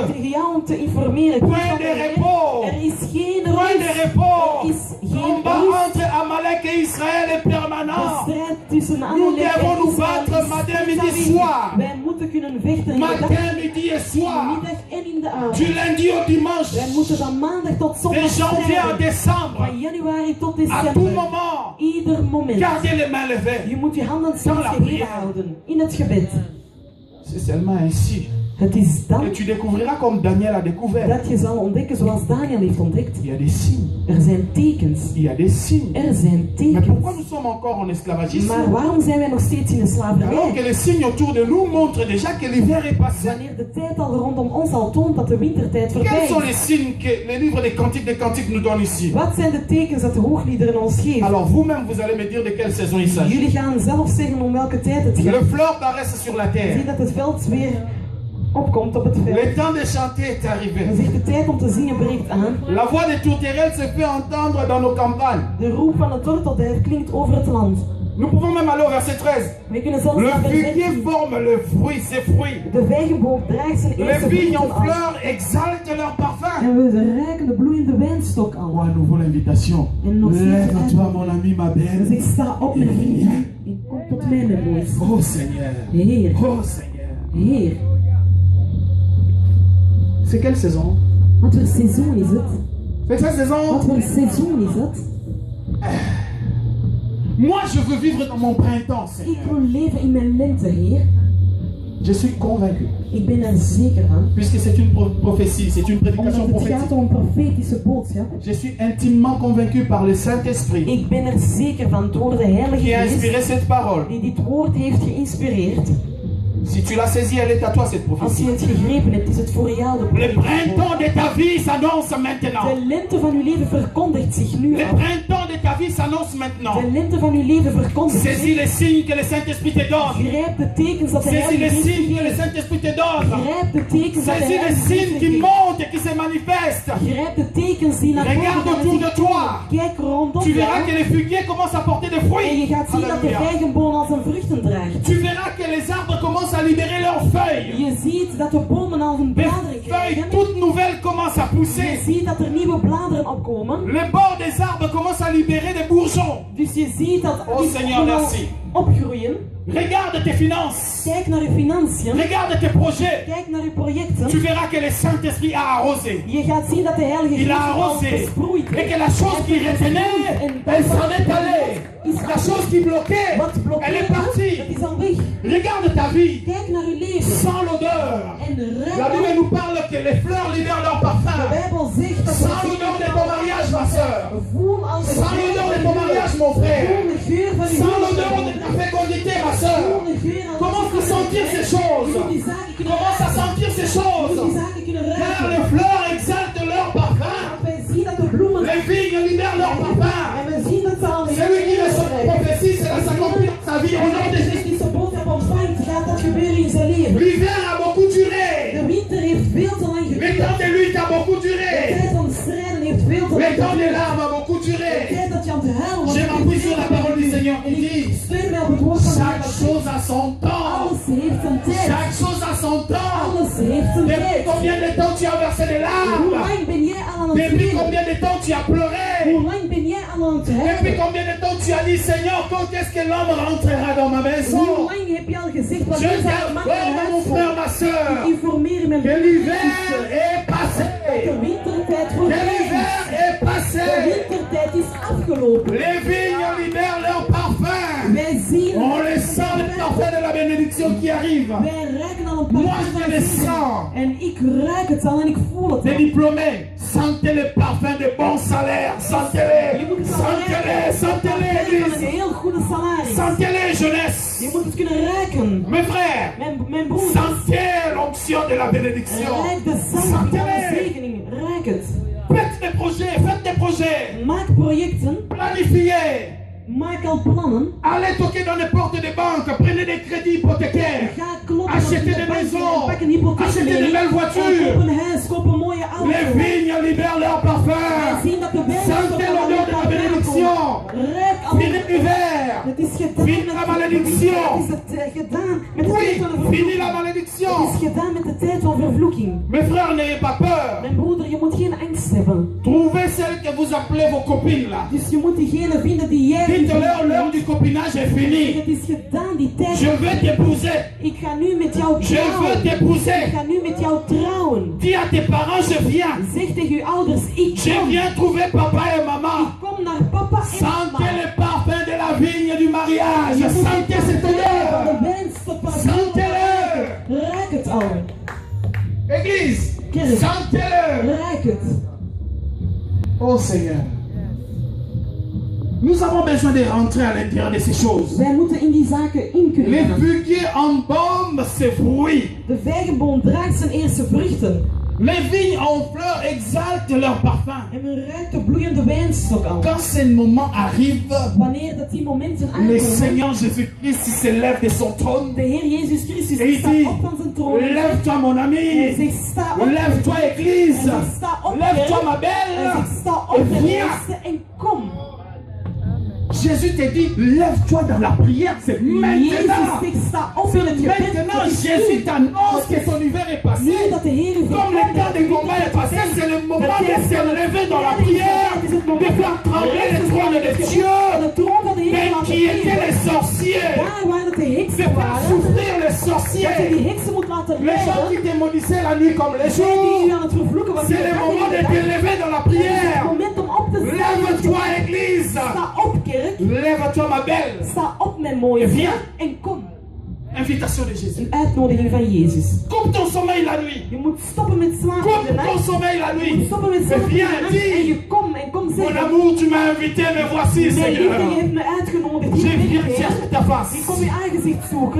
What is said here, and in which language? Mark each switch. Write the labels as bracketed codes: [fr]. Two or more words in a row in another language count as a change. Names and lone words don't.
[nl] om tegen jou om te informeren. [fr] Point de repos. [nl] Er is geen [fr] Point de [nl] rust. [fr] repos. [nl] Er is geen [fr] Combat [nl] rust. [fr] entre Amalek et Israël est [nl] De [fr] permanent. [nl] strijd tussen [fr] Nous [nl] Amalek [fr] devons [nl] en [fr] nous [nl] Israël [fr] battre [nl] is [fr] matin, [nl] steeds [fr] midi, [nl] aanwezig. [fr] soir. [nl] Wij moeten kunnen vechten in de dag, [fr] Matin, midi et soir. [nl] middag en in de avond. [fr] Du lundi au dimanche. [nl] Wij moeten van maandag tot [fr] De [nl] zondag [fr] janvier à [nl] strijden. [fr] décembre. [nl] Van januari tot [fr] À tout [nl] december. [fr] moment. [nl] Ieder moment. [fr] Gardez les mains levées. [nl] Je moet je handen [fr] Dans [nl] steeds [fr] la [nl] geheven [fr] prière. [nl] houden. In het gebed. [fr] C'est seulement ainsi [nl] Het is dan [fr] que tu découvriras comme Daniel a découvert. [nl] dat je zal ontdekken zoals Daniel heeft ontdekt. [fr] Il y a des signes. [nl] Er zijn tekens. [fr] Il y a des signes. [nl] Er zijn [fr] Mais pourquoi [nl] tekens. [fr] nous sommes encore en esclavagisme? [nl] Maar waarom zijn wij nog steeds in de [fr] Alors [nl] slavernij? [fr] que les signes autour de nous montrent déjà que l'hiver est passé. [nl] Wanneer de tijd al rondom ons al toont dat de wintertijd [fr] Quels [nl] voorbij [fr] sont [nl] is. [fr] les signes que le livre des Cantiques nous donne ici? [nl] Wat zijn de tekens dat de hoogliederen ons geven? [fr] Alors vous-même, vous allez me dire de quelle saison il s'agit. [nl] Jullie gaan zelf zeggen om welke tijd het gaat. [fr] Le fleur paraisse sur la [nl] Zie [fr] terre. [nl] dat het veld weer opkomt op het veld. [fr] Le temps de chanter est [nl] Dan [fr] arrivé. [nl] zegt de tijd om te zingen breekt aan. [fr] La voix des tourterelles se fait entendre dans nos campagnes. [nl] De roep van de tortelduif klinkt over het land. [fr] Nous pouvons même aller au verset 13. [nl] We kunnen zelfs [fr] Le [nl] naar vers [fr] figuier [nl] 13. [fr] forme le fruit, ses fruits. [nl] De vijgenboom draagt zijn [fr] Les [nl] eerste [fr] vignes en [nl] vruchten af. [fr] fleurs exaltent leur parfum. [nl] En we reiken de bloeiende wijnstok [fr] Oh, [nl] aan. [fr] à nouveau l'invitation. [nl] En nog steeds [fr] Lève-toi, mon ami, ma [nl] Dus [fr] belle. [nl] ik sta op mijn vriend. Ik kom tot mij, mijn moois. [fr] Oh Seigneur. [nl] Heer, [fr] Oh Seigneur. [nl] Heer. [fr] C'est quelle saison? [nl] Wat voor seizoen is het? [fr] C'est cette [nl] Wat [fr] saison. [nl] voor seizoen is het? [fr] Moi, je veux vivre dans mon printemps, [nl] Ik [fr] Seigneur. [nl] wil leven in mijn lente, Heer. [fr] Je suis convaincu. [nl] Ik ben er zeker van. [fr] Puisque c'est une prophétie, c'est une [nl] Omdat [fr] prédication [nl] het [fr] prophétique. [nl] gaat om een profetische boodschap. [fr] Je suis intimement convaincu par le Saint-Esprit [nl] Ik ben er zeker van door de Heilige [fr] qui a inspiré [nl] Geest [fr] cette parole. [nl] die dit woord heeft geïnspireerd. [fr] Si tu l'as saisi, elle est à toi, cette [nl] Als je [fr] prophétie. [nl] het gegrepen hebt, is het voor jou de [fr] Le [nl] profetische boodschap. [fr] printemps de ta vie s'annonce maintenant. [nl] De lente van uw leven verkondigt zich nu [fr] Le [nl] al. [fr] printemps de ta vie s'annonce maintenant. [nl] De lente van uw leven verkondigt [fr] Saisis [nl] zich. [fr] les signes que le Saint-Esprit te donne. [nl] Grijp de tekens dat de [fr] Saisis [nl] Heilige [fr] les [nl] Geest [fr] signes que le [nl] geeft. [fr] Saint-Esprit te donne. [nl] Grijp de tekens dat de [fr] Saisis les [nl] Heilige [fr] signes [nl] Geest [fr] qui [nl] geeft. [fr] montent et qui se manifestent. [nl] Grijp de tekens die naar voren [fr] Regarde [nl] gaan en [fr] autour [nl] zich [fr] de toi. [nl] Kijk rondom [fr] Tu verras que [nl] jou. [fr] les figuiers commencent à porter des [nl] En je [fr] fruits. [nl] gaat zien dat de [fr] Alléluia. [nl] vijgenboom al zijn vruchten draagt. [fr] Tu verras que les arbres commencent à libérer leurs feuilles. [nl] Je ziet dat de bomen al hun [fr] Des [nl] bladeren [fr] feuilles [nl] krijgen. [fr] toutes nouvelles commencent à [nl] Je [fr] pousser. [nl] ziet dat er nieuwe bladeren opkomen. [fr] Les bords des arbres commencent à libérer des bourgeons. [nl] Dus je ziet dat [fr] Oh, [nl] die [fr] Seigneur, [nl] bomen al [fr] merci. [nl] opgroeien. [fr] Regarde tes finances. [nl] Kijk naar je financiën. [fr] Regarde tes projets. [nl] Kijk naar je projecten. [fr] Tu verras que le Saint-Esprit a arrosé. [nl] Je gaat zien dat de Heilige [fr] Il a [nl] Geest al [fr] arrosé. [nl] besproeid [fr] Et [nl] heeft. [fr] que la chose qui retenait, elle s'en est allée. La chose qui bloquait, [nl] Wat [fr] elle est [nl] blokkeert, dat [fr] partie. [nl] is al weg. [fr] Regarde ta vie [nl] Kijk naar uw leven. [fr] sans l'odeur. [nl] En [fr] La Bible [nl] ruik. [fr] nous parle que les fleurs libèrent leur [nl] De [fr] parfum. [nl] Bijbel zegt dat [fr] Sans l'odeur de ton mariage, ma soeur. [nl] voel als de [fr] Sans l'odeur de ton mariage, mon [nl] voel [fr] frère. [nl] de geur van uw [fr] Sans l'odeur de [nl] huwelijk. [fr] ta fécondité, ma soeur. [nl] Voel de geur aan [fr] Commence à sentir ces choses. [nl] Jullie die zaken kunnen [fr] Commence à sentir ces choses. [nl] Jullie die zaken kunnen [fr] Car [nl] ruiken. [fr] les fleurs exaltent leur parfum. [nl] Want wij zien dat de bloemen [fr] Les vignes libèrent leur parfum. [nl] en we zien dat ze al [fr] Celui qui reçoit la prophétie, cela s'accomplit dans sa vie au nom de Jésus. [nl] profetische boodschap ontvangt, gaat dat gebeuren in zijn leven. [fr] L'hiver a beaucoup duré. [nl] De winter heeft veel te lang [fr] Le [nl] geduurd. [fr] temps de lutte a beaucoup [nl] De [fr] duré. [nl] tijd van strijden heeft veel te [fr] Le [nl] lang [fr] temps des [nl] geduurd. [fr] larmes a beaucoup [nl] De [fr] duré. [nl] tijd dat je aan het huilen was. [fr] Je m'appuie sur la parole du Seigneur. qui dit [nl] steun mij op het woord van de [fr] chaque [nl] Heer. [fr] chose a son temps. [nl] Alles heeft zijn tijd. [fr] Chaque chose a son temps. [nl] Alles heeft zijn [fr] Depuis [nl] tijd. [fr] combien de temps tu as versé des [nl] Hoe [fr] larmes? [nl] lang ben jij al aan het [fr] Depuis [nl] wenen? [fr] combien de temps tu as pleuré? [nl] Hoe lang ben jij al aan het [fr] Depuis [nl] huilen? [fr] combien de temps tu as dit Seigneur, quand est-ce que l'homme rentrera dans ma [nl] Hoe [fr] maison? [nl] lang heb je al gezegd wat [fr] Je [nl] je zal maken [fr] t'informe mon frère, ma soeur, [nl] Informeer mijn [fr] que l'hiver est [nl] de [fr] passé. [nl] wintertijd [fr] Que [nl] voorbij [fr] l'hiver [nl] is. [fr] est [nl] De [fr] passé. [nl] wintertijd is afgelopen. [fr] Les vignes libèrent leur parfum. [nl] Wij zien [fr] On les sent le parfum de la bénédiction qui arrive. [nl] wij ruiken al een [fr] Moi, [nl] paar [fr] je [nl] van [fr] le [nl] de zegen. [fr] sens. [nl] En ik ruik het al en ik voel het [fr] Les [nl] al. [fr] diplômés, sentez le parfum de bon salaire. Sentez-les. [nl] Je moet het al [fr] Sentez-les. [nl] ruiken. [fr] Sentez-les, [nl] Van een [fr] église. [nl] heel goede salaris. [fr] Sentez-les, jeunesse. [nl] Je moet het kunnen ruiken. [fr] Mes frères, [nl] Mijn broer. [fr] sentez l'onction de la bénédiction. [nl] Ruik de zalf van de [fr] Sentez-les. [nl] zegening. Ruik het. [fr] Faites des projets, faites des projets. [nl] Maak projecten. [fr] Planifiez. [nl] Maak al plannen. [fr] Allez toquer dans les portes des banques. Prenez des crédits hypothécaires. [nl] Ga kloppen. [fr] Achetez [nl] op de [fr] des [nl] bank [fr] maisons. [nl] en pak een hypotheek [fr] Achetez [nl] mee. [fr] des belles [nl] En [fr] voitures. [nl] koop een huis, koop een mooie auto. [fr] Les vignes libèrent leur [nl] Wij [fr] parfum. [nl] zien dat de [fr] Sentez l'odeur de la bénédiction. [nl] Ruik al. [fr] Fini l'hiver. [nl] Het is gedaan [fr] Fini [nl] met [fr] la malédiction. [nl] Het is het gedaan met de [fr] Oui, [nl] tijd van de [fr] fini [nl] vervloeking. [fr] la [nl] Het [fr] malédiction. [nl] is gedaan met de tijd van vervloeking. [fr] Mes frères, n'ayez pas peur. [nl] Mijn broeder, je moet geen angst hebben. [fr] Trouvez celles que vous appelez vos copines là. [nl] Dus je moet diegene vinden die jij [fr] Dites-leur, l'heure du copinage est finie. [nl] Het is gedaan, die tijd. [fr] Je veux t'épouser. [nl] Ik ga nu met jou [fr] Je veux [nl] trouwen. Ik [fr] t'épouser. [nl] ga nu met jou trouwen. [fr] Dis à tes parents, je viens. [nl] Zeg tegen je ouders, ik [fr] Je [nl] kom. [fr] viens trouver papa et maman. [nl] Kom naar papa en [fr] Sentez [nl] mama. [fr] le parfum de la vigne du mariage. Sentez cette [nl] Van de [fr] odeur. [nl] wijnstop van het [fr] Sentez-le. [nl] huwelijk. Ruik het al. [fr] Église, [nl] Kerk. [fr] sentez-le. [nl] Ruik het. [fr] Oh Seigneur. Nous avons besoin de rentrer à l'intérieur de ces choses. [nl] Wij moeten in die zaken in kunnen [fr] Les [nl] gaan. [fr] figuiers embaument ses fruits. [nl] De vijgenboom draagt zijn eerste vruchten. [fr] Les vignes en fleurs exaltent leur parfum. [nl] En men ruikt de bloeiende wijnstok al. [fr] Quand ce moment arrive, [nl] Wanneer dat die momenten [fr] le [nl] aankomen, [fr] Seigneur Jésus-Christ se lève de son trône [nl] de Heer Jezus Christus [fr] et il [nl] staat [fr] dit, [nl] op van zijn troon. [fr] lève-toi mon [nl] Hij [fr] ami, [nl] zegt, sta op. [fr] lève-toi église, [nl] Hij zegt, sta op, [fr] lève-toi [nl] kerk. [fr] ma [nl] Hij [fr] belle, [nl] zegt, sta op, [fr] et [nl] mijn [fr] viens. [nl] liefste, en kom. [fr] Jésus te dit, lève-toi dans la prière, c'est [nl] Jezus [fr] maintenant. [nl] zegt, sta op in het gebed. [fr] Maintenant, [nl] Het is [fr] Jésus [nl] nu. [fr] t'annonce que son hiver est passé. [nl] Nu dat de Heer [fr] Comme le temps de combat est passé, c'est le moment de se lever dans la prière, de faire trembler les trônes de Dieu. [nl] De troon van de Heer [fr] Mais [nl] laten [fr] qui étaient les sorciers? [nl] Daar waar het de [fr] De [nl] heksen [fr] faire [nl] waren. [fr] souffrir les [nl] Dat je die [fr] sorciers. [nl] heksen moet laten [fr] Les gens [nl] lijden. [fr] qui démonissaient la nuit comme les [nl] Zij die u [fr] jours. [nl] aan het vervloeken was. [fr] C'est le moment de te lever dans la prière. [nl] Het moment om op te staan. [fr] Lève-toi, église. [nl] Sta op, kerk. [fr] Lève-toi, ma belle. [nl] Sta op, mijn mooie [fr] Viens. [nl] vriend. En kom. [fr] Invitation de Jésus. [nl] Een uitnodiging van Jezus. [fr] Coupe ton sommeil la nuit. [nl] Je moet stoppen met slapen in de [fr] Coupe ton [nl] nacht. [fr] sommeil la [nl] Je moet [fr] nuit. [nl] stoppen met [fr] Mais [nl] slapen in de [fr] viens, [nl] nacht. En [fr] dis. [nl] je kom [fr] Mon [nl] zeggen. [fr] amour, tu m'as invité, me voici, [nl] Mijn liefde, je [fr] Seigneur. [nl] hebt me uitgenodigd. [fr] Je [nl] Hier ben [fr] viens [nl] ik. [fr] chercher ta [nl] Ik [fr] face. [nl] kom je aangezicht zoeken.